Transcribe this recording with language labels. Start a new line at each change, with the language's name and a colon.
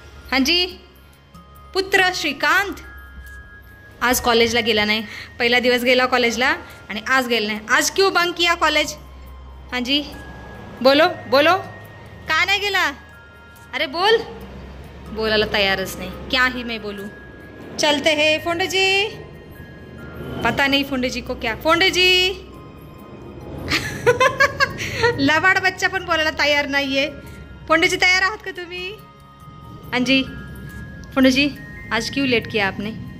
Marathi: हाँ जी, पुत्र श्रीकांत आज कॉलेजला गेला नाही. पहिला दिवस गेला कॉलेजला आणि आज गेला नाही.
Hindi: आज क्यों बंक किया कॉलेज? हाँ जी बोलो बोलो, का नहीं गेला?
Marathi: अरे बोल. बोलायला तयारच नाही.
Hindi: क्या ही मैं बोलूं. चलते हैं फोंडे जी. पता नहीं फोंडे जी को क्या.
Marathi: फोंडे जी लबाड बच्चा पण बोलायला तयार नाहीये. फोंडे जी तयार आहात का तुम्ही?
Hindi: हाँ जी फोंडे जी, आज क्यों लेट किया आपने?